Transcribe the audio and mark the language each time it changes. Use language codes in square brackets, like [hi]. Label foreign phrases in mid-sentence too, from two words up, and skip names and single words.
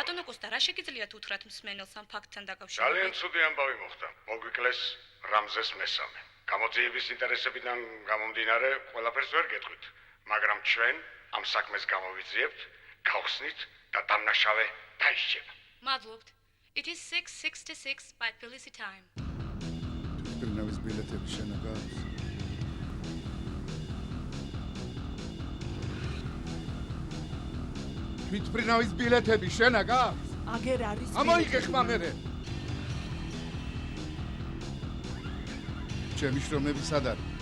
[ka] ბატონო კოსტა, რა შეგიძლიათ უთხრათ მსმენელს ამ ფაქტთან დაკავშირებით? ძალიან ცუდი ამბავი მოხდა. მოგვიკლეს რამზეს მესამე. გამოძიების ინტერესებიდან გამომდინარე, ყველაფერს ვერ გეტყვით, მაგრამ ჩვენ ამ საქმეს გამოვიძიებთ, გავხსნით და დამნაშავე დაიშჩება. მადლობთ. [en] It is 6:66 by Felicity time. [ka] თვითმფრინავის ბილეთები შენ აქვს? თვითმფრინავის ბილეთები შენ აქვს? აგერ არის. ამოიღე ხმა მერე. ჩემი შრომები სად არის?